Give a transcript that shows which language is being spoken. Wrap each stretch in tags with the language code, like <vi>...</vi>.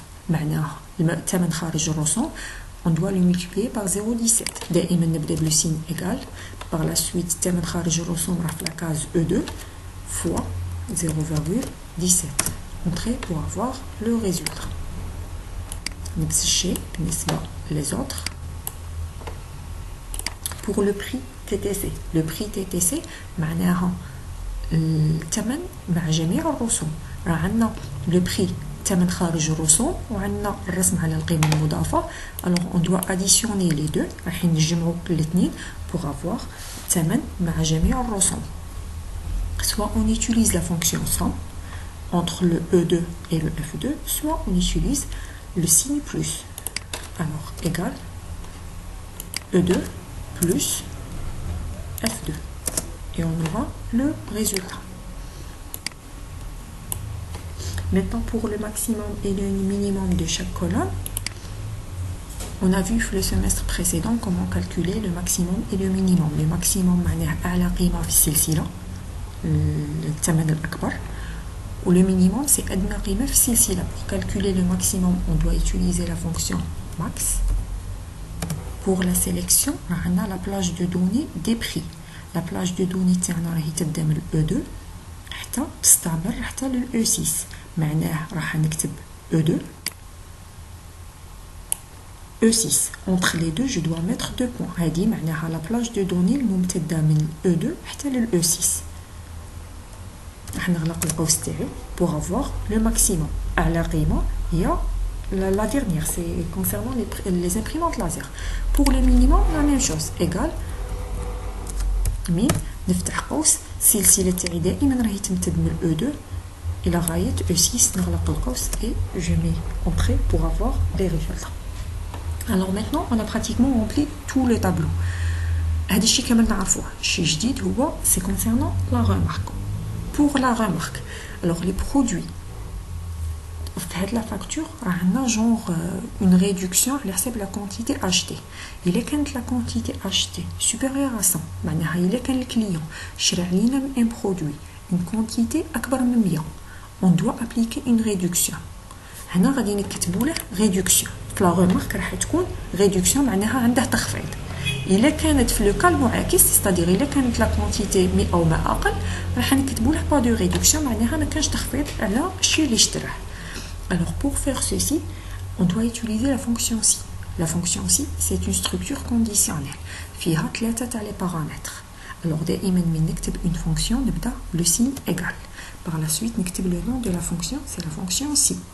<ar>معناها الثمن خارج الرسوم</ar> <fr>on doit le multiplier par 0,17.</fr> <ar>دائما نبدا</ar> <fr>le signe égal. Par la suite</fr> <ar>الثمن خارج الرسوم راه في</ar> <fr>la case E2 fois 0,17. Entrée pour avoir le résultat.</fr> <ar>نفس الشيء بالنسبة</ar> <fr>les autres. Pour le prix TTC, le prix TTC</fr> <ar>معناها الثمن مع جميع الرسوم. راه عندنا</ar> <fr>le prix</fr> <ar>ثمن خارج الرسوم وعندنا الرسم على القيمة المضافة.</ar> <fr>Alors on doit additionner les deux.</fr> <ar>راح نجمعوا الاثنين</ar> <fr>pour avoir</fr> <ar>ثمن مع جميع الرسوم.</ar> <fr>Soit on utilise la fonction somme entre le E2 et le F2, soit on utilise le signe plus. Alors égal E2 plus F2 et on aura le résultat. Maintenant, pour le maximum et le minimum de chaque colonne, on a vu le semestre précédent comment calculer le maximum et le minimum. Le maximum,</fr> <ar>معناها أعلى قيمة في السلسلة, الثمن الأكبر.</ar> <fr>Ou le minimum, c'est</fr> <ar>أدنى قيمة في السلسلة.</ar> <fr>Pour calculer le maximum, on doit utiliser la fonction max. Pour la sélection, on a la plage de données des prix. La plage de données</fr> <ar>تاعنا راهي تبدا من E2 حتى تستمر حتى لل E6. معناه راح نكتب E2 E6.</ar> <fr>Entre les deux, je dois mettre 2 points.</fr> <ar>هذه معناها</ar> <fr>la plage de données</fr> <ar>الممتدة من E2 حتى لل E6. راح نغلق القوس تاعي</ar> <fr>pour avoir le maximum.</fr> <ar>أعلى قيمة هي</ar> <fr>la dernière, c'est concernant les imprimantes laser. Pour le minimum, la même chose.</fr> <ar>Égal من نفتح قوس السلسلة تاعي دائما راهي تمتد من E2 إلى غاية E6. نغلق القوس</ar> <fr>et je mets entrée pour avoir les résultats. Alors maintenant, on a pratiquement rempli tout le tableau.</fr> <ar>هذا الشيء كامل نعرفوه. الشيء الجديد هو</ar> <fr>c'est concernant la remarque. Pour la remarque, alors les produits في la facture</fr> <ar>راه عندنا</ar> <fr>genre une réduction</fr> <ar>على حسب</ar> <fr>la quantité achetée.</fr> <ar>إلا كانت</ar> <fr>la quantité achetée supérieure à 100</fr> <ar>معناها إلا كان الكليون شرى علينا من</ar> <fr>un produit une quantité</fr> <ar>أكبر من</ar> <fr>100 on doit appliquer une réduction.</fr> <ar>هنا غادي نكتبوا له réduction. في</ar> <fr>la remarque</fr> <ar>راح تكون réduction معناها عنده تخفيض. إلا كانت في لو كال معاكس ستادير إلا كانت لا كونتيتي 100 أو ما أقل راح نكتبوا له با دو ريدكسيون معناها ما كانش تخفيض على الشيء اللي اشتراه.</ar> <fr>Alors pour faire ceci, on doit utiliser la fonction si. La fonction si, c'est une structure conditionnelle.</fr> <ar>فيها 3 تاع</ar> <fr>les paramètres. Alors</fr> <ar>دائما من نكتب</ar> <fr>une fonction</fr> <ar>نبدا</ar> <fr>le signe égal. Par la suite</fr> <ar>نكتب</ar> <fr>le nom de la fonction, c'est la fonction si.</fr>